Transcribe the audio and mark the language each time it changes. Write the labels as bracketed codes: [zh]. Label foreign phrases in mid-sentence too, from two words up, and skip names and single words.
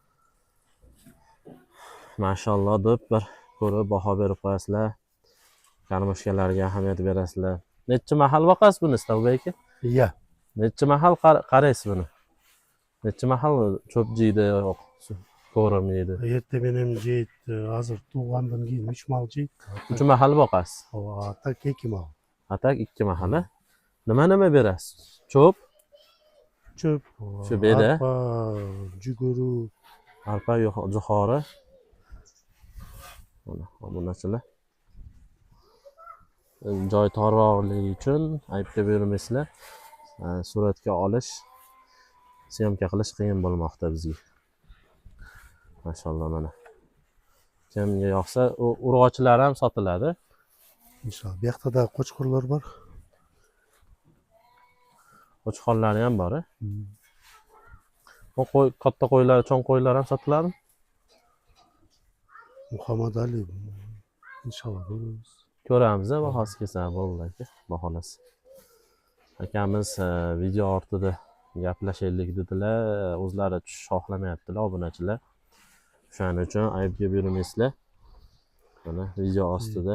[uz] Mashalloh deb bir ko'rib baho berib qo'yasizlar. Karmoshkalarga ahamiyat berasizlar. Necha mahal boqasiz buni Istalbek aka? Я. Necha mahal qaraysiz buni? Necha mahal cho'p jiydi, ko'rim yeydi? [ky] Erta менен жейт, азыр туугандан кийин 3 мал жейт. [uz] 3 mahal boqasiz. [ky] А так 2 мал. [uz] Atak 2 mahal. Nima berasiz? Cho'p, [ky] Чөп, [uz] shu beda, [ky] арпа, жүгөрү. [uz] arpa, jo'xori. Mana obunachilar. Joy torroqligi uchun aybga bermaysizlar. Suratga olish, syomka qilish qiyin bo'lmoqda bizga. Mashalloh mana. Kimga yoqsa, urg'ochilar ham sotiladi. [ky] Иншаллах. Биякта да кочкорлор бар. [uz] Qo'chqorlari ham bor. Bu qo'y, katta qo'ylar, cho'ng qo'ylar ham sotiladi. Мухаммад Али. Иншаллах. Ko'ramiz, bahosi kelsa bo'ldi aka, baholasi. Akamiz video ortida gaplashaylik dedilar, o'zlari tushish xohlamayaptilar obunachilar. Shuning uchun aybga bermaysizlar. Mana video ostida